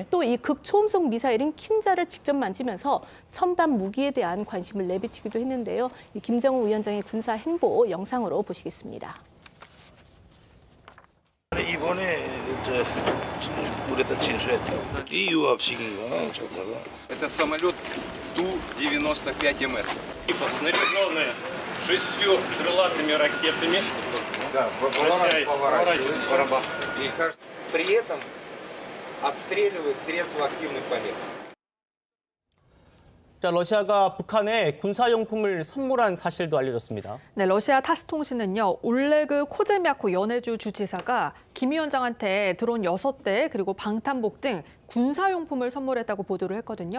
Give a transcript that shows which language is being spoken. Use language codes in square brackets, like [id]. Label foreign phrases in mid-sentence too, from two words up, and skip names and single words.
[ko] 또 이 극초음속 미사일인 킨자를 직접 만지면서 첨단 무기에 대한 관심을 내비치기도 했는데요. 이 김정은 위원장의 군사 행보 영상으로 보시겠습니다. 이번에 우리가 진수했다. 이 유압식인가 저다가. [ru] Это самолет Ту-95МС. Снаряженные 6 крылатыми ракетами. Да, поворачивается. И при этом отстреливает средства активных помех. [ko] 자, 러시아가 북한에 군사용품을 선물한 사실도 알려졌습니다. 네, 러시아 타스 통신은요, 올레그 코제미아코 연해주 주지사가 김 위원장한테 드론 6대 그리고 방탄복 등 군사용품을 선물했다고 보도를 했거든요.